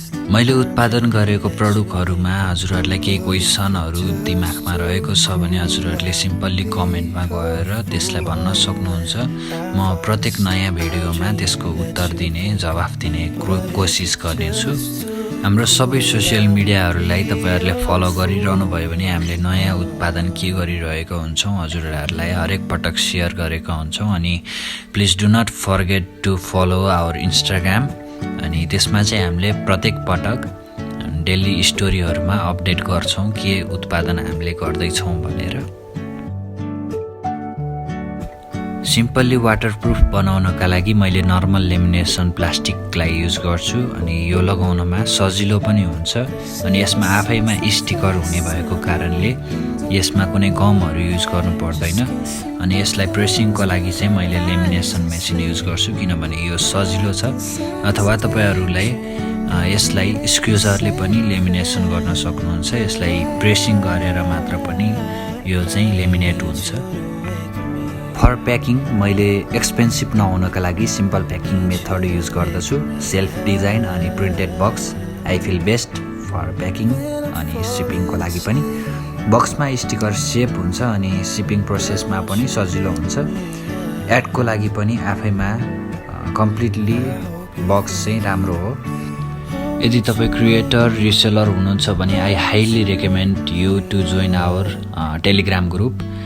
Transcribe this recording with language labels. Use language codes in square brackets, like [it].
[ne] मैले उत्पादन गरेको प्रडक्टहरूमा हजुरहरूलाई केही क्वेसनहरू दिमागमा रहेको छ भने हजुरहरूले सिम्पल्ली कमेन्टमा गएर त्यसलाई भन्न सक्नुहुन्छ। म प्रत्येक नयाँ भिडियोमा त्यसको उत्तर दिने, जवाफ दिने कोसिस गर्नेछु। हाम्रो सबै सोसियल मिडियाहरूलाई तपाईँहरूले फलो गरिरहनु भयो भने हामीले नयाँ उत्पादन के गरिरहेका हुन्छौँ हजुरहरूलाई हरेक पटक सेयर गरेका हुन्छौँ। अनि [en] Please do not forget to follow our Instagram. [ne] अनि त्यसमा चाहिँ हामीले प्रत्येक पटक डेली स्टोरीहरूमा अपडेट गर्छौँ के उत्पादन हामीले गर्दैछौँ भनेर। सिम्पल्ली वाटरप्रुफ बनाउनका लागि मैले नर्मल लेमिनेसन प्लास्टिकलाई युज गर्छु। अनि यो लगाउनमा सजिलो पनि हुन्छ। अनि यसमा आफैमा स्टिकर हुने भएको कारणले यसमा कुनै गमहरू युज गर्नु पर्दैन। अनि यसलाई प्रेसिङको लागि चाहिँ मैले लेमिनेसन मेसिन युज गर्छु, किनभने यो सजिलो छ। अथवा तपाईँहरूलाई यसलाई स्क्युजरले पनि लेमिनेसन गर्न सक्नुहुन्छ। यसलाई प्रेसिङ गरेर मात्र पनि यो चाहिँ लेमिनेट हुन्छ। फर प्याकिङ मैले एक्सपेन्सिभ नहुनका लागि सिम्पल प्याकिङ मेथड युज गर्दछु। [en] Self design अनि printed box I feel best for packing. [ne] अनि सिपिङको लागि पनि बक्समा स्टिकर सेप हुन्छ अनि सिपिङ प्रोसेसमा पनि सजिलो हुन्छ। एडको लागि पनि आफैमा कम्प्लिटली बक्स चाहिँ राम्रो हो। यदि तपाईँ क्रिएटर रिसेलर हुनुहुन्छ भने [en] I highly recommend you to join our Telegram group.